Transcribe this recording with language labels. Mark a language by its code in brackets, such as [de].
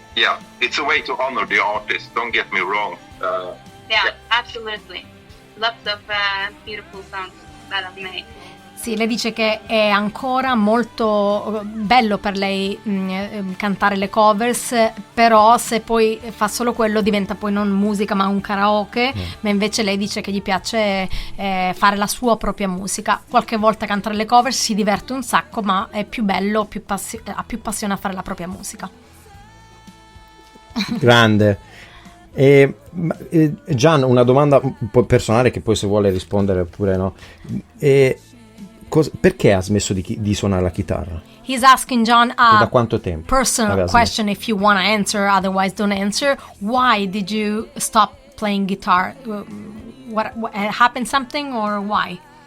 [en] Yeah, it's a way to honor the artist, don't get me wrong. Yeah, absolutely. Lots of beautiful songs that I've made. [it] Sì, lei dice che è ancora molto bello per lei cantare le covers, però se poi fa solo quello diventa poi non musica ma un karaoke, ma invece lei dice che gli piace fare la sua propria musica. Qualche volta cantare le covers si diverte un sacco, ma è più bello, ha più passione a fare la propria musica. Grande. Gian, una domanda un po' personale che poi se vuole rispondere oppure no. Perché ha smesso di suonare la chitarra? [en] He's asking John [it] da quanto tempo? [en] Personal question, if you want to answer, otherwise don't answer. Why did you stop playing guitar? What happened something or why?